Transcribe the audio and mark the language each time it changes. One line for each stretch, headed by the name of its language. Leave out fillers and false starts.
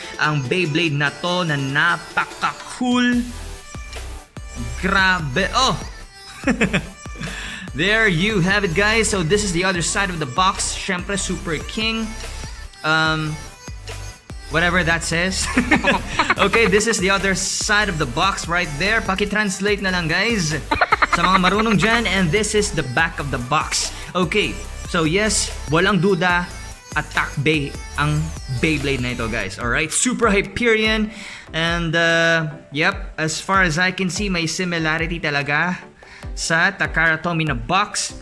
Filipino: Ang Beyblade na to na napaka-cool. Grabe, oh!
English: There you have it, guys. So this is the other side of the box.
Filipino: Syempre, superking.
English: Whatever that says. Okay, this is the other side of the box right there.
Filipino: Paki-translate na lang, guys, sa mga marunong dyan.
English: And this is the back of the box. Okay, so yes,
Filipino: walang duda, attack bay ang Beyblade na ito,
English: guys. Alright, Super Hyperion. And yep, as far as I can see,
Filipino: may similarity talaga sa Takara Tomy na box.